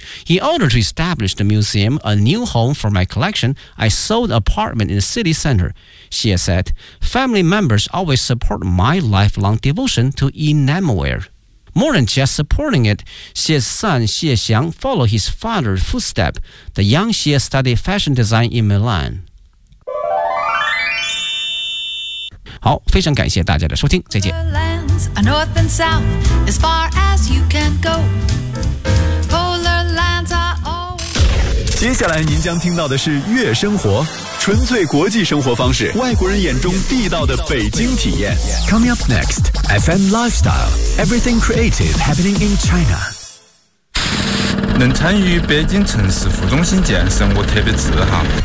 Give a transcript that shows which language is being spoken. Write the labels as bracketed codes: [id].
[en] In order to establish the museum, a new home for my collection, I sold an apartment in the city center. Xie said, family members always support my lifelong devotion to enamelware. More than just supporting it, Xie's son Xie Xiang followed his father's footsteps. The young Xie studied fashion design in Milan. [zh] 好，非常感谢大家的收听，再见。 [en] Lands, a north and south, as far as you can go. Polar lands are always... [zh] 接下来您将听到的是月生活，纯粹国际生活方式，外国人眼中地道的北京体验。 [en] Coming up next, FM Lifestyle, everything creative happening in China. [zh] 能参与北京城市副中心建设，我特别自豪。